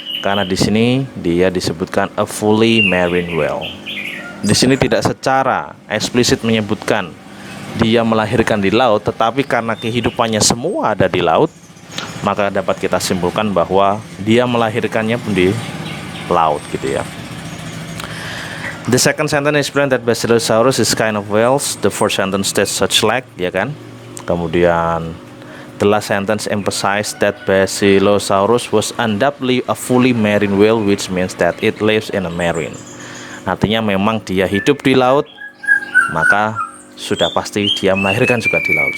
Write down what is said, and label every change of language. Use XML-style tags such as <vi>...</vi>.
<id>Karena di sini dia disebutkan</id> <en>a fully marine whale.</en> <id>Di sini tidak secara eksplisit menyebutkan dia melahirkan di laut, tetapi karena kehidupannya semua ada di laut, maka dapat kita simpulkan bahwa dia melahirkannya pun di laut gitu ya.</id> <en>The second sentence explain that Basilosaurus is kind of whales. The first sentence states such like, ya kan? Kemudian the last sentence emphasize that Basilosaurus was undoubtedly a fully marine whale, which means that it lives in a marine.</en> <id>Artinya memang dia hidup di laut, maka sudah pasti dia melahirkan juga di laut.</id>